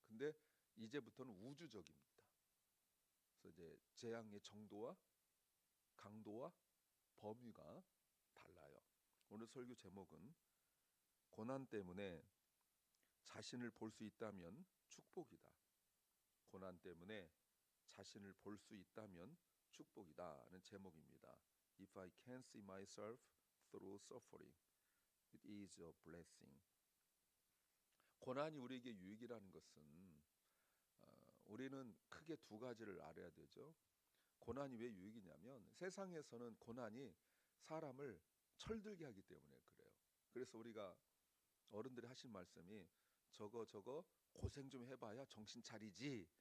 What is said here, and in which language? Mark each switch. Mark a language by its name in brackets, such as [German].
[Korean] 근데 이제부터는 우주적입니다. 그래서 이제 재앙의 정도와 강도와 범위가 달라요. 오늘 설교 제목은 고난 때문에 자신을 볼 수 있다면 축복이다. 고난 때문에 자신을 볼 수 있다면 축복이다는 제목입니다. [English] If I can see myself through suffering, it is a blessing. [Korean] 고난이 우리에게 유익이라는 것은 우리는 크게 두 가지를 알아야 되죠. 고난이 왜 유익이냐면 세상에서는 고난이 사람을 철들게 하기 때문에 그래요. 그래서 우리가 어른들이 하신 말씀이 저거 고생 좀 해봐야 정신 차리지.